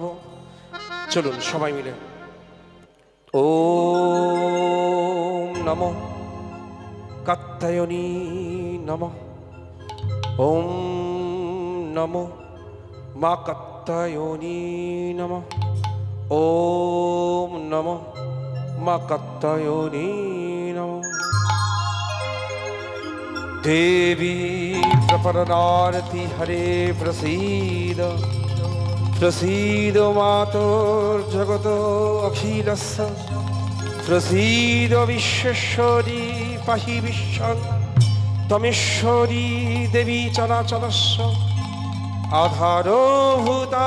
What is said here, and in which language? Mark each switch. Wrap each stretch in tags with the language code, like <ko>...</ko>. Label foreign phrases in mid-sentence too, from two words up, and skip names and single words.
<bn>চলুন সবাই মিলে।</bn> <sa>ওম নমো কাত্যায়নী নমঃ। ওম নমো মা কাত্যায়নী নমঃ। ওম নমো মা কাত্যায়নী নমঃ। देवी प्रपरनारति हरे प्रसीद प्रसीद मातुर्जगत अखिलस्य प्रसीद विश्वेश्वरी पाहि विश्वं तमेश्वरी देवी चराचरस्य आधारभूता</sa>